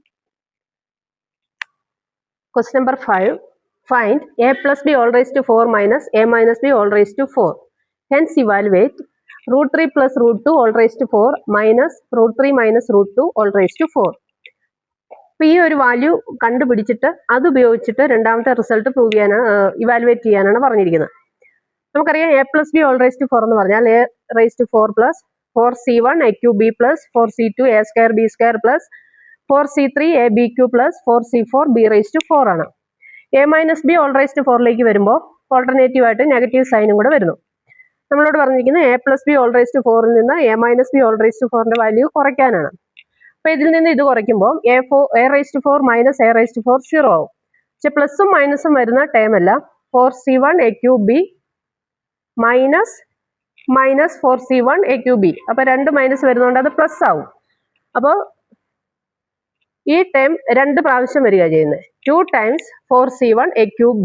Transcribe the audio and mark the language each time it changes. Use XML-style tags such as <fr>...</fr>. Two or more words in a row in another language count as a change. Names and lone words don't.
<en>Find a + b⁴ minus a minus b⁴. Hence evaluate √3 + √2⁴ minus √3 minus √2⁴.</en> <ml>അപ്പൊ ഈ ഒരു വാല്യൂ കണ്ടുപിടിച്ചിട്ട് അത് ഉപയോഗിച്ചിട്ട് രണ്ടാമത്തെ റിസൾട്ട് പ്രൂവ് ചെയ്യാനാണ്, ഇവാലുവേറ്റ് ചെയ്യാനാണ് പറഞ്ഞിരിക്കുന്നത്. നമുക്കറിയാം a + b⁴ എന്ന് പറഞ്ഞാൽ</ml> <en>a⁴ plus 4C1 a³ b plus 4C2 a² b² plus 4c3abq</en> <ml>പ്ലസ് 4c4b⁴ ആണ്. a</ml> <en>minus b all raise to</en> <ml>4ലേക്ക് വരുമ്പോൾ ഓൾട്ടർനേറ്റീവ് ആയിട്ട്</ml> <en>negative sign</en> <ml>കൂടെ വരുന്നു. നമ്മളോട് പറഞ്ഞിരിക്കുന്നത് a</ml> <en>plus b all raise to</en> <ml>4ൽ നിന്ന് a</ml> <en>minus b all raise to</en> <ml>4ന്റെ വാല്യൂ കുറയ്ക്കാനാണ്. അപ്പൊ ഇതിൽ നിന്ന് ഇത് കുറയ്ക്കുമ്പോൾ a</ml> <en>raise to 4 minus a raise to 4</en> <ml>0 ആവും. പക്ഷെ പ്ലസും മൈനസും വരുന്ന ടേം അല്ല. 4c1a³ മൈനസ് 4c1a³. അപ്പൊ രണ്ട് മൈനസ് വരുന്നതുകൊണ്ട് അത് പ്ലസ് ആവും. അപ്പോൾ ഈ ടേം രണ്ട് പ്രാവശ്യം വരിക ചെയ്യുന്നത് 2 ടൈംസ് 4c1a³b.</ml>